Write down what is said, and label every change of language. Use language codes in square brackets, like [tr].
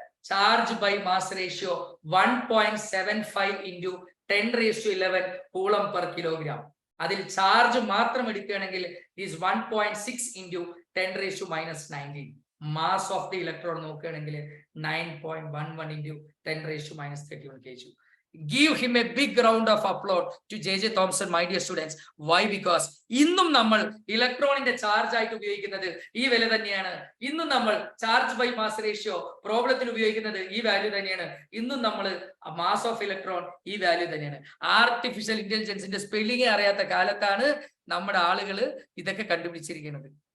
[en] Charge by mass ratio 1.75 into 10⁻11 coulomb per kilogram. [ml] അതിൽ charge മാത്രം എടുക്കുകയാണെങ്കിൽ is 1.6 into 10⁻−19. [en] mass of the electron [ml] നോക്കുകയാണെങ്കിൽ [en] 9.11 into 10⁻−31 kg. Give him a big round of applause to J.J. Thomson, my dear students. Why? Because [ml] ഇന്നും നമ്മൾ ഇലക്ട്രോണിന്റെ charge ആയിട്ട് ഉപയോഗിക്കുന്നത് ഈ വില തന്നെയാണ്. ഇന്നും നമ്മൾ ചാർജ് ബൈ മാസ് റേഷ്യോ പ്രോബ്ലത്തിൽ ഉപയോഗിക്കുന്നത് ഈ വാല്യൂ തന്നെയാണ്. ഇന്നും നമ്മൾ മാസ് ഓഫ് ഇലക്ട്രോൺ ഈ വാല്യൂ തന്നെയാണ്. ആർട്ടിഫിഷ്യൽ ഇന്റലിജൻസിന്റെ സ്പെല്ലിംഗ് അറിയാത്ത കാലത്താണ് നമ്മുടെ ആളുകൾ ഇതൊക്കെ കണ്ടുപിടിച്ചിരിക്കുന്നത്.